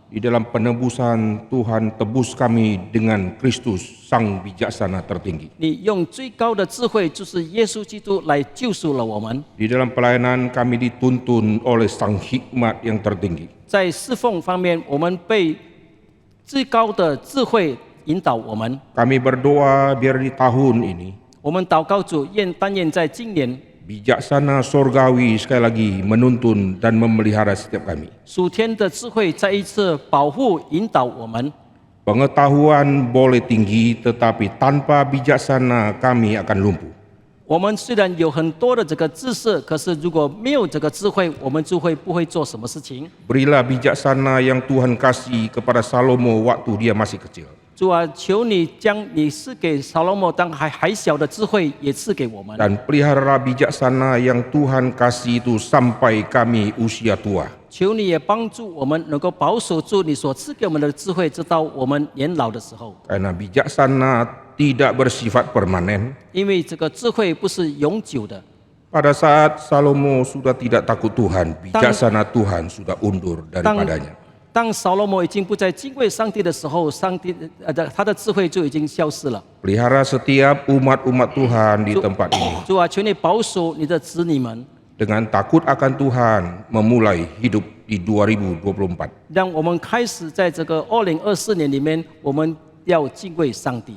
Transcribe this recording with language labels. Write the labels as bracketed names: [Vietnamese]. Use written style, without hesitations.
[Indonesian] Di dalam penebusan Tuhan tebus kami dengan Kristus sang bijaksana tertinggi. [Chinese] 你用最高的智慧，就是耶稣基督来救赎了我们。 [Indonesian] Di dalam pelayanan kami dituntun oleh sang hikmat yang tertinggi. [Chinese] 在侍奉方面，我们被最高的智慧引导我们。 [Indonesian] Kami berdoa biar di tahun ini [Chinese] 我们祷告主，但愿在今年， [Indonesian] bijaksana sorgawi sekali lagi menuntun dan memelihara setiap kami. [Chinese] 属天的智慧再一次保护引导我们。 [Indonesian] Pengetahuan boleh tinggi tetapi tanpa bijaksana kami akan lumpuh. [Chinese] 我们虽然有很多的这个知识，可是如果没有这个智慧，我们就会不会做什么事情。 [Indonesian] Berilah bijaksana yang Tuhan kasih kepada Salomo waktu dia masih kecil. [Chinese] 主啊，求你将你赐给扫罗摩当还小的智慧也赐给我们， [Indonesian] Dan pelihara bijaksana yang Tuhan kasih itu sampai kami usia tua. [Chinese] 求你也帮助我们能够保守住你所赐给我们的智慧，直到我们年老的时候。 [Indonesian] Karena bijaksana tidak bersifat permanen. [Chinese] 因为这个智慧不是永久的。 [Indonesian] Pada saat Salomo sudah tidak takut Tuhan, bijaksana Tuhan sudah undur daripadanya. [Chinese] 当扫罗摩已经不再敬畏上帝的时候，他的智慧就已经消失了。 [Indonesian] Pelihara setiap umat-umat Tuhan di tempat ini. [Chinese] 主啊，求你保守你的子女们， [Indonesian] Dengan takut akan Tuhan memulai hidup di 2024. [Chinese] 让我们开始在这个2024年里面，我们要敬畏上帝，